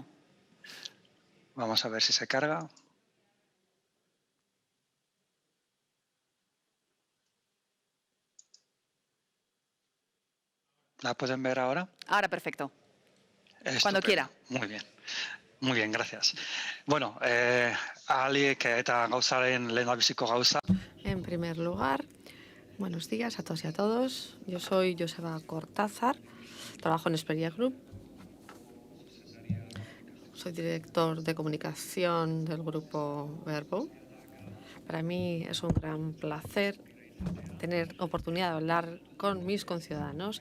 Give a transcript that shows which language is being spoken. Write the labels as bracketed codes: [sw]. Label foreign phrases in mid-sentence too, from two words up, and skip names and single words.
[es] Vamos a ver si se carga. ¿La pueden ver ahora? Ahora perfecto. Estupendo. Cuando quiera. Muy bien, gracias. [eu] Bueno, ahalik eta gauzaren lehendabiziko gauza. [es] En primer lugar, buenos días a todos y a todos. Yo soy Joseba Cortázar, trabajo en Expedia Group. Soy director de comunicación del grupo Verbo. Para mí es un gran placer tener oportunidad de hablar con mis conciudadanos.